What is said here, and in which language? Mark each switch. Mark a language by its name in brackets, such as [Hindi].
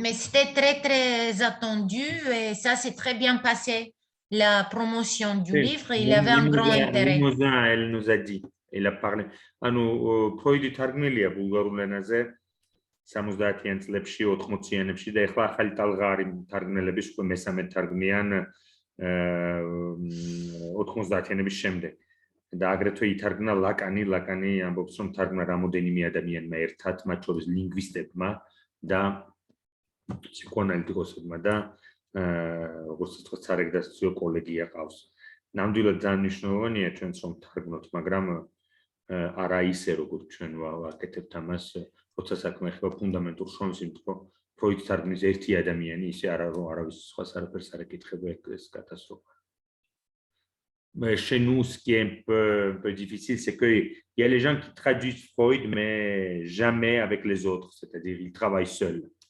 [French] Mais c'était très, très attendu et ça s'est très bien passé. La promotion du livre, il avait un grand intérêt. Elle nous a dit, elle a parlé. [Georgian] Freud თარგმნილია ბულგარულ ენაზე 70-იან წლებში, 80-იანებში და ეხლა ახალი ტალღარი თარგმნელების უკვე მესამე თარგმნიან 90-იანების შემდეგ. და აგრეთვე ითარგმნა ლაკანი ამბობს რომ თარგმნა რამოდენიმე ადამიანმა ერთად, მათ შორის ლინგვისტებმა და ფსიქოანალიტიკოსებმა და როგორც ვთქვათ, სარეგისტრაციო კოლეგია ყავს. ნამდვილად ძალიან მნიშვნელოვანია ჩვენც რომ თარგმნოთ, მაგრამ არა ისე როგორც ჩვენ ვაკეთებთ ამას, როცა საქმე ხდება ფუნდამენტურ შრომის, იმიტომ Freud თარგმნის ერთი ადამიანი, ისე არა რომ არავის სხვას არაფერს არ ეკითხება, ეს კატასტროფა. [French] Mais chez nous, ce qui est un peu difficile, c'est qu'il y a les gens qui traduisent Freud, mais jamais avec les autres, c'est-à-dire ils travaillent seuls.